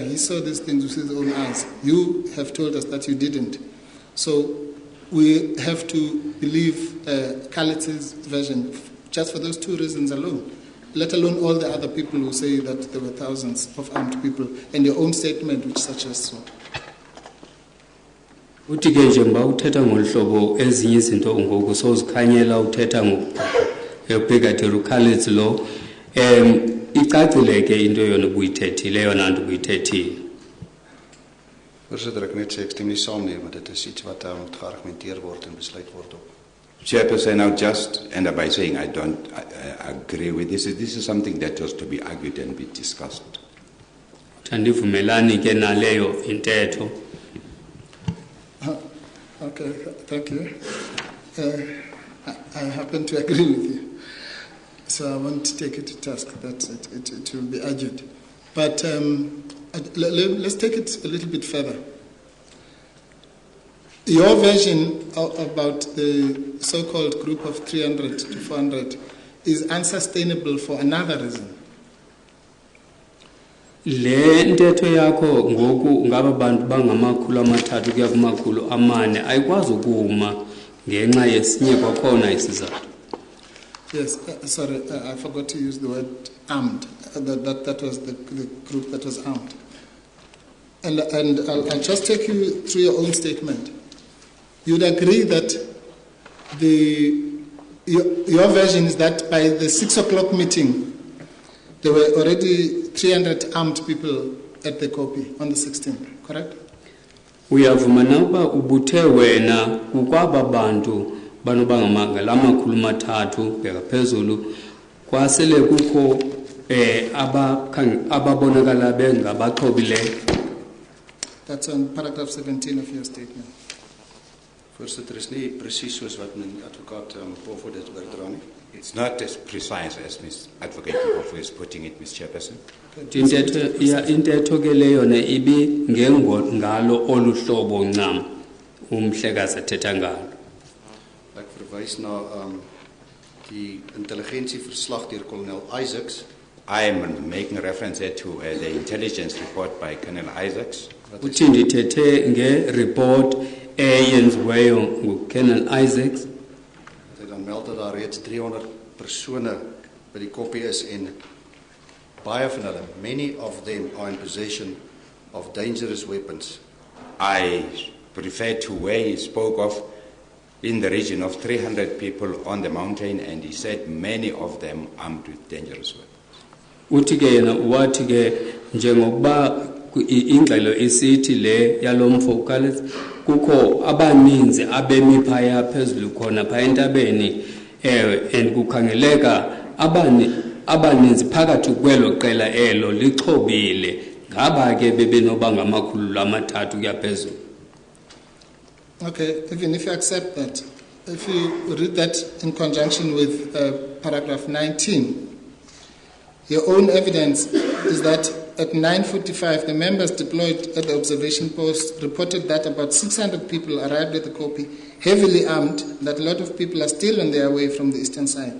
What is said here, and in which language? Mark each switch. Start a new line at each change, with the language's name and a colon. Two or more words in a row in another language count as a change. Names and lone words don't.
English: He saw these things with his own eyes. You have told us that you didn't. So we have to believe Khalid's version just for those two reasons alone, let alone all the other people who say that there were thousands of armed people, and your own statement which suggests so.
Xhosa: Uthi ke njengoba uthetha ngolhlobo ezinye izinto ngoku sozikhanyela uthetha ngobrigadier Khalid lo icacile ke into yona ubuyithethile yona nto ubuyithethile.
Afrikaans: Voorsitter, ek net sê ek stem nie saam nie, want dit is iets wat moet geargumenteer word en besluit word op.
English: Chairperson, now just end up by saying I don't agree with this. This is something that was to be argued and be discussed.
Xhosa: Tandivumelani ke naleyo intetho.
English: Okay, thank you. I happen to agree with you. So I won't take it to task that it will be argued. But let's take it a little bit further. Your version about the so-called group of 300 to 400 is unsustainable for another reason.
Xhosa: Le ntetho yakho ngoku ngaba bantu bangamakhulu amathathu kuya kumakhulu amane ayikwazi ukuma ngenxa yesinye kwakhona isizathu.
English: Yes, sorry, I forgot to use the word armed. That was the group that was armed. And I'll just take you through your own statement. You'd agree that your version is that by the 6 o'clock meeting, there were already 300 armed people at the copy on the 16th, correct?
Xhosa: Uyavuma na uba ubuthe wena kukwaba bantu banobanga lamakhulu mathathu bheka phezulu kwasele kukho ababonakala bengabaxhobileyo.
English: That's on paragraph 17 of your statement.
Afrikaans: Voorsitter, is nie presies soos wat meneer advokaat Pofo dit oordra nie.
English: It's not as precise as Ms. Advocate Pofo is putting it, Ms. Chairperson.
Xhosa: Intetho ke leyo ne ibi ngalo olu hlobo ncam umhlekazi athetha ngalo.
Afrikaans: Ek verwys na die intelligensieverslag deur kolonel Isaacs.
English: I am making reference here to the intelligence report by Colonel Isaacs.
Xhosa: Uthi ndithethe nge-report eyenziweyo nguColonel Isaacs.
Afrikaans: Hy dan meld dat daar reeds 300 persone by die koppie is en baie van hulle,
English: many of them are in possession of dangerous weapons. I refer to where he spoke of in the region of 300 people on the mountain, and he said many of them armed with dangerous weapons.
Xhosa: Uthi ke yena wathi ke njengokuba ingxelo isithi le yalomfo uKalex kukho abaninzi abemi phaya phezulu khona phaya entabeni and kukhangeleka abaninzi phakathi kwelo qela elo lixhobile ngaba ke bebenoba ngamakhulu amathathu kuya phezulu.
English: Okay, even if you accept that, if you read that in conjunction with paragraph 19, your own evidence is that at 9:45, the members deployed at the observation post reported that about 600 people arrived at the copy, heavily armed, that a lot of people are still on their way from the eastern side.